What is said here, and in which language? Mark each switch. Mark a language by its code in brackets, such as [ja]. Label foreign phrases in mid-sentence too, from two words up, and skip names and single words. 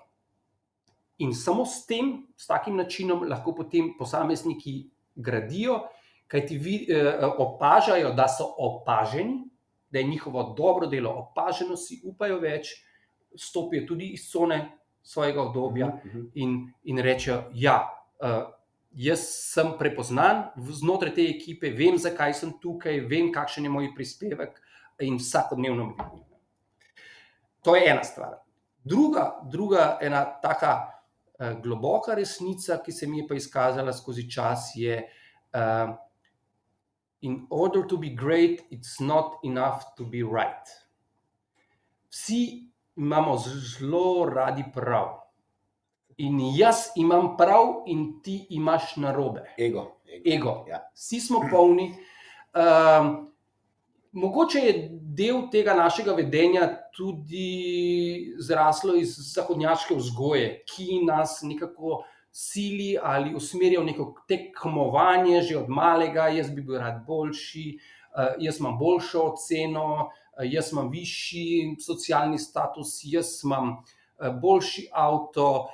[sl] In samo s takim načinom lahko potem posamezniki gradijo, kajti opažajo, da so opaženi, da je njihovo dobro delo opaženo, si upajo več, stopijo tudi iz cone svojega udobja in rečejo, ja, jaz sem prepoznan znotraj te ekipe, vem, zakaj sem tukaj, vem, kakšen je moj prispevek in vsakodnevno vidim. To je ena stvar. Druga ena taka globoka resnica, ki se mi je pa izkazala skozi čas, je [en] in order to be great, it's not enough to be right. [sl] Vsi imamo zelo radi prav. In jaz imam prav in ti imaš narobe. Ego. Ja. Vsi smo polni. Mogoče je del tega našega vedenja tudi zraslo iz zahodnjaške vzgoje, ki nas nekako sili ali usmerja v neko tekmovanje že od malega, jaz bi bil rad boljši, jaz imam boljšo oceno, jaz imam višji socialni status, jaz imam boljši avto,